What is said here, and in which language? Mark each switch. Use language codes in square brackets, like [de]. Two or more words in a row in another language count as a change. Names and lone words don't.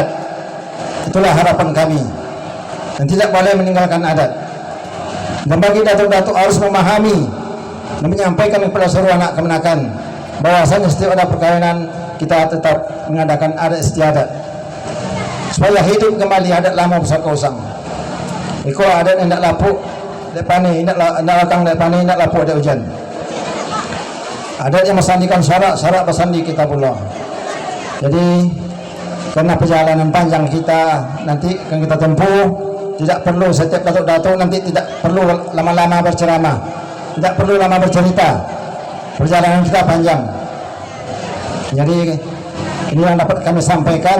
[id] Itulah harapan kami, dan tidak boleh meninggalkan adat. Dan bagi datuk-datuk harus memahami dan menyampaikan kepada seluruh anak kemenakan bahwasanya setiap ada perkawinan kita tetap mengadakan adat istiadat supaya hidup kembali adat lama pusaka usang. [min] Iko adat hendak lapuk dek pani, hendak lakang dek pani, hendak lapuk dek hujan. [id] Adat yang mesandikan syarat bersandi kita pula. Jadi karena perjalanan panjang kita nanti akan kita tempuh, tidak perlu setiap datuk-datuk nanti tidak perlu lama-lama berceramah, tidak perlu lama bercerita. Perjalanan kita panjang. Jadi ini yang dapat kami sampaikan.